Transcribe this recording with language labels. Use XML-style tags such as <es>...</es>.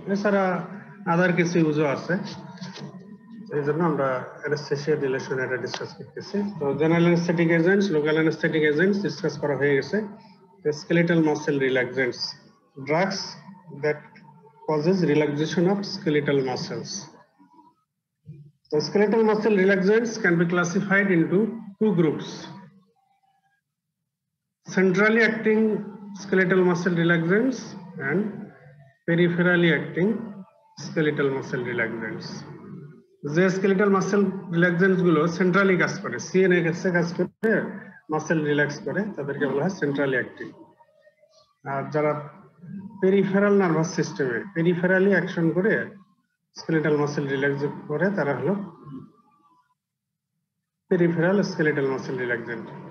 <bn>এছাড়া আদার কিছু ইউজও আছে, এই জন্য আমরা অ্যানাস্থেসিয়ার রিলেশনে এটা ডিসকাস করতেছি। তো general anaesthetic agents, local anaesthetic agents discuss করা হয়ে গেছে।</bn> <en>Skeletal muscle relaxants, drugs that causes relaxation of skeletal muscles. The skeletal muscle relaxants can be classified into two groups: centrally acting skeletal muscle relaxants and peripherally acting skeletal muscle relaxants.</en> <bn>যে skeletal muscle রিল্যাক্সেন্টস গুলো centrally কাজ করে, CNA কাজ করে, muscle relax করে, তাদেরকে বলা হয় সেন্ট্রালি অ্যাক্টিং। আর যারা পেরিফেরাল নার্ভাস সিস্টেমে পেরিফেরালি অ্যাকশন করে স্কেলেটাল মাসেল রিল্যাক্স করে, তারা হলো পেরিফেরাল স্কেলেটাল মাসেল রিল্যাক্সেন্ট।</bn>